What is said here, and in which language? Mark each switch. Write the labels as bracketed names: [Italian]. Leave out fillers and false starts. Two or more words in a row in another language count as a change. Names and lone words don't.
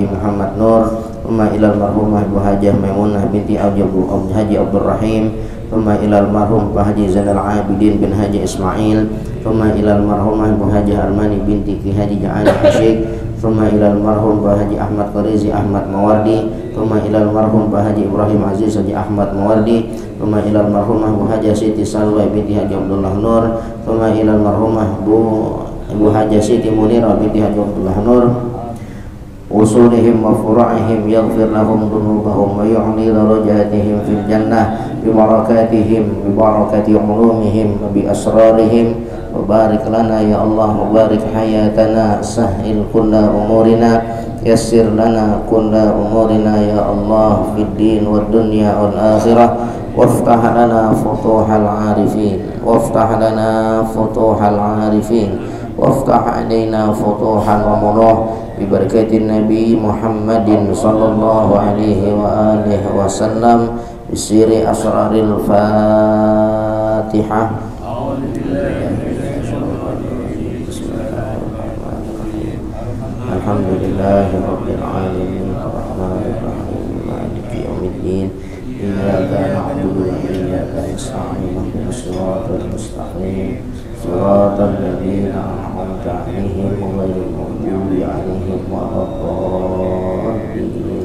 [Arabic] Muhammad Nur ثم إلى المرحومة Bu Hajah Maimunah binti Haji Abdul Rahim ثم إلى المرحوم Pak Haji Zainal Abidin bin Haji Ismail ثم إلى المرحومة Bu Hajah Armani binti Ki Haji Ja'ali Hasyik ثم إلى المرحوم Pak Haji Ahmad Qarizi Ahmad Mawardi ثم إلى المرحوم Pak Haji Ibrahim Aziz Haji Ahmad Mawardi ثم إلى المرحومة Bu Hajah Siti Salwa binti Haji Abdullah Nur ثم إلى المرحومة Bu Hajah Siti Munirah binti Haji Abdullah Nur أصولهم وفروعهم يغفر لهم ذنوبهم ويعلي درجاتهم في الجنة ببركاتهم ببركات علومهم وبأسرارهم وبارك لنا يا الله وبارك حياتنا سهل كل أمورنا يسر لنا كل أمورنا يا الله في الدين والدنيا والآخرة وافتح لنا فتوح العارفين وافتح لنا فتوح العارفين وافتح علينا فتوحا وامنن ببركة النبي محمد صلى الله عليه وعلى آله وسلم بسر أسرار الفاتحة. الحمد لله رب العالمين الرحمن الرحيم مالك يوم الدين إياك نعبد وإياك نستعين اهدنا الصراط المستقيم صراط الذين أنعمت عليهم غير المغضوب عليهم ولا الضالين.